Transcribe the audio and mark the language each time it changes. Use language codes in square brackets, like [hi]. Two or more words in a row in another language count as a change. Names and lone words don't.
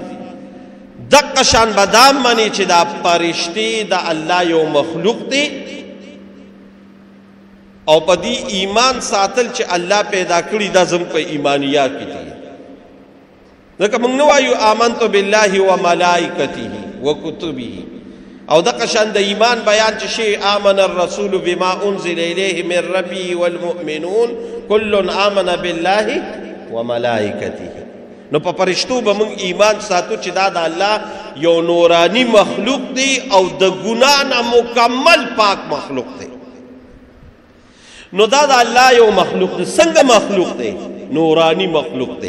[ps] دغه شان بدام منی چې دا فرشتي د الله یو مخلوق دی او په دې ایمان ساتل چې الله پیدا کړی دا زم په ایمانیات کې دي. ځکه موږ نو وایو [ar] آمنت بالله و ملائکته و کتبه [ps] او دغه شان د ایمان بیان چې شی [ar] آمن الرسول بما انزل الیه من ربه والمؤمنون كل آمن بالله و ملائکته. [ps] نو په فرشتو به موږ ایمان ساتو چې دا د الله یو نورانی مخلوق دی او د ګناه نه مکمل پاک مخلوق دی. نو دا د الله یو مخلوق دی. څنګه مخلوق دی؟ نورانی مخلوق دی.